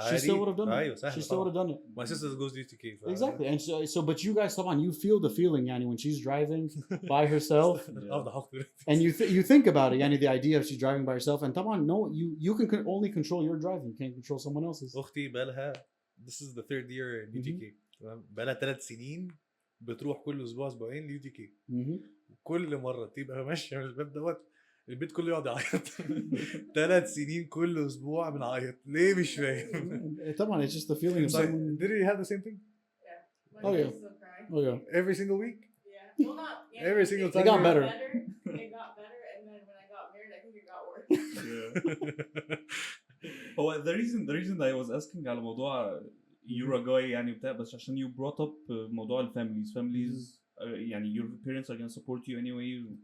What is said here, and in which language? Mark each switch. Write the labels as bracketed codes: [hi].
[en] she still would have done it [ar] ايوه سهل [en] she still would have done it my sister goes to UTK exactly and so but you guys طبعا you feel the feeling يعني when she's driving by herself and you think about it يعني the idea of she's driving by herself and طبعا no you can only control your driving you can't control someone else's. [ar] اختي بقالها [en] this is the third year in UTK [ar] بقالها 3 سنين بتروح كل اسبوع اسبوعين ل UTK كل مره تبقى ماشيه من الباب دوت البيت كله يقعد يعيط 3 سنين كل اسبوع بنعيط ليه مش فاهم [en] طبعا it's just the feeling of someone. Did you have the same thing Oh, yeah. Oh yeah. every single week Yeah. Well, not every single time It got better. It got better, and then when I got married, I think it got worse. هو the reason I was asking [ar] على موضوع [en] Uruguay يعني بتاع بس عشان you brought up [ar] موضوع الفاميليز [en] يعني your parents are gonna support you anyway.